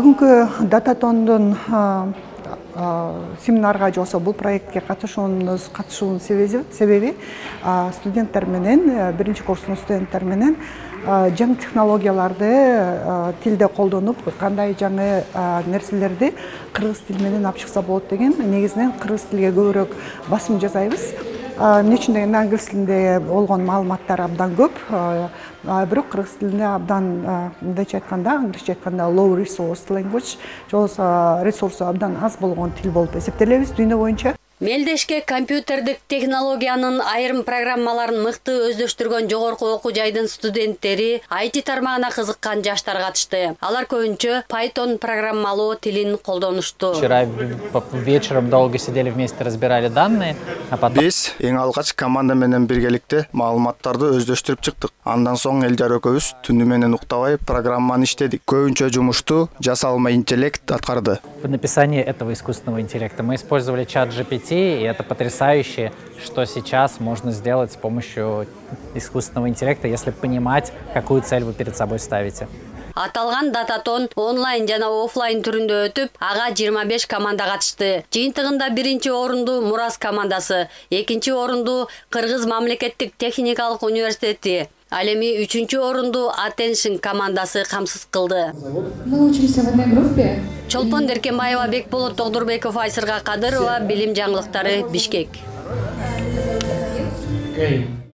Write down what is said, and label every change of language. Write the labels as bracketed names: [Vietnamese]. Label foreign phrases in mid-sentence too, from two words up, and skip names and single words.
[Kyrgyz] Бүгүнкү дататондун семинарга же болбосо бул проектке катышуунун себеби студенттер менен, биринчи курстун студенттер менен жаңы технологияларды тилде колдонуп, кандай жаңы нерселерди кыргыз тили менен алып чыкса болот деген негизинен кыргыз тилге көбүрөөк басым жасайбыз. Эмне үчүн дегенде англис тилинде болгон маалыматтар абдан көп, бирок кыргыз тилинде абдан мындайча айтканда, англисче айтканда [English] low resource language, [Kyrgyz] же болбосо ресурсу абдан аз болгон тил болуп эсептелебиз дүйнө боюнча. Мелдешке компьютердик технологиянын айрым программаларын мыкты өздөштүргөн жогорку окуу жайдын студенттери IT тармагына кызыккан жаштар катышты. Алар көбүнчө Python программалоо тилин колдонушту. [Russian] Вчера вечером долго сидели вместе, разбирали данные, а потом... [Kyrgyz] Биз эң алгач команда менен биргеликте маалыматтарды өздөштүрүп чыктык. Андан соң Элжар экөөбүз түнү менен уктабай программаны иштедик. Көбүнчө жумушту жасалма интеллект аткарды. [Russian] В написании этого искусственного интеллекта мы использовали чат GPT, и это потрясающе, что сейчас можно сделать с помощью искусственного интеллекта, если понимать, какую цель вы перед собой ставите. [Kyrgyz] Аталган дататон онлайн жана офлайн түрүндө өтүп, ага 25 команда катышты. Жыйынтыгында биринчи орунду Мурас командасы, экинчи орунду Кыргыз мамлекеттик техникалык университети, ал эми үчүнчү орунду Attention командасы камсыз кылды. [Russian] Мы учимся в одной группе. [Kyrgyz] Чолпон Деркенбаева, Бекболот Тогдурбеков, Айсырга Кадырова, Билим жаңылыктары, Бишкек.